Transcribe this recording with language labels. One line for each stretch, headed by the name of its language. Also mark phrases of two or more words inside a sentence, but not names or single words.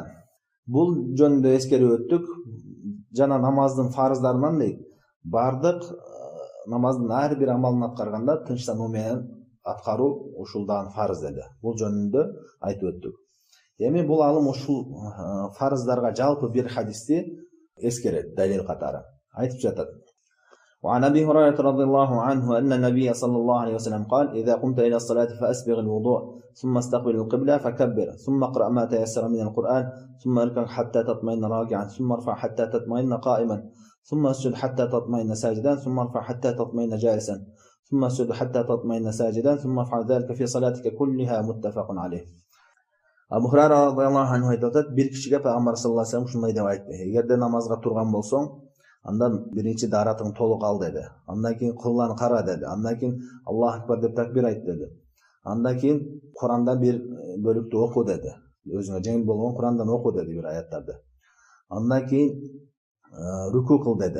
Kyrgyz: Бул жөнүндө эскерип өттүк. Жана намаздын фарыздарынан дейт, бардык намаздын ар бир амалын аткарганда тынчтануу менен аткаруу ушул дагы фарыз деди. Бул жөнүндө айтып өттүк. Эми бул алым ушул фарыздарга жалпы бир хадисти эскерет далил катары. Айтып жатат:
Arabic: وعن أبي هريرة رضي الله عنه أن النبي صلى الله عليه وسلم قال: إذا قمت إلى الصلاة فأسبغ الوضوء ثم استقبل القبلة فكبر ثم اقرأ ما تيسر من القرآن ثم اركع حتى تطمئن راكعا ثم ارفع حتى تطمئن قائما ثم اسجد حتى تطمئن ساجدا ثم ارفع حتى تطمئن جالسا ثم اسجد حتى تطمئن ساجدا ثم افعل ذلك في صلاتك كلها متفق عليه.
Kyrgyz: Абу Хурайра
Arabic: رضي الله عنه
Kyrgyz: айтат: бир кишиге Пайгамбар
Arabic: صلى الله عليه وسلم
Kyrgyz: ушундай деп айтты: эгерде намазга турган болсоң, андан биринчи даратың толук ал деди. Андан кийин кыбланы кара деди. Андан кийин
Arabic: الله أكبر
Kyrgyz: деп такбир айт деди. Андан кийин Курандан бир бөлүктү оку деди. Өзүңө жеңил болгон Курандан оку деди бир аяттарды. Андан кийин рүку кыл деди.